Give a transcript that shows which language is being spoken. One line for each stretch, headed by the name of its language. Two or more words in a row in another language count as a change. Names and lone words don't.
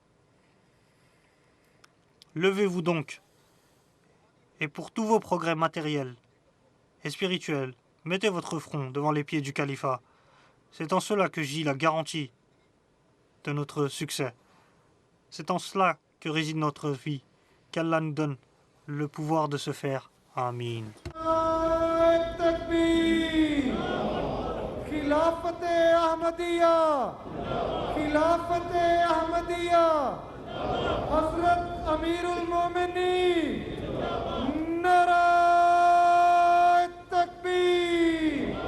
French: Levez-vous donc, et pour tous vos progrès matériels et spirituels, mettez votre front devant les pieds du califat. C'est en cela que gît la garantie de notre succès. C'est en cela que réside notre vie. Qu'Allah nous donne le pouvoir de se faire. Amin.
Urdu: تکبیر خلافت احمدیہ خلافت احمدیہ حضرت امیر المومنین نعرہ تکبیر